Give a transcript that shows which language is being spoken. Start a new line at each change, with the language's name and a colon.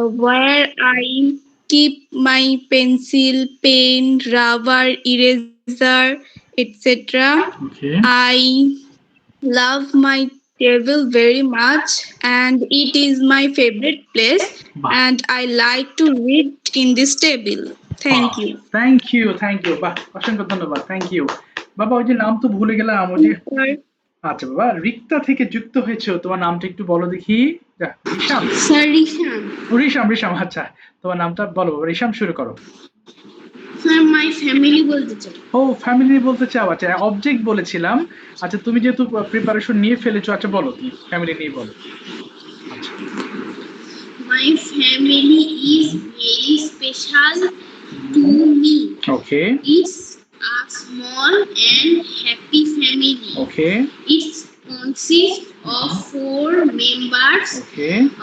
English: where I keep my pencil, pen, rubber, eraser, etc. Okay. I love my table very much and it is my favorite place বাহ। and I like to read in this table. Thank you.
Bangla: Thank you বাহ, অসংখ্য ধন্যবাদ, thank you. বাবা ওই যে নাম তো ভুলে গেলাম, ওই যে আচ্ছা বাবা রিক্তা থেকে যুক্ত হয়েছে, তোমার নামটা একটু বলো দেখি। রিশাম। Sir Rishan. রিশাম আচ্ছা, তোমার নামটা বলো বাবা। রিশাম শুরু করো।
English: Sir, my family
Bangla: বলতে চাই। ও ফ্যামিলি বলতে চাও, আচ্ছা অবজেক্ট বলেছিলাম। আচ্ছা তুমি যেহেতু প্রিপারেশন নিয়ে ফেলেছো, আচ্ছা বলো তুমি ফ্যামিলি নিয়ে বলো। আচ্ছা।
English: My family is very special to me. Okay. It's a small and happy family. Okay. It consists of 4 members. Okay.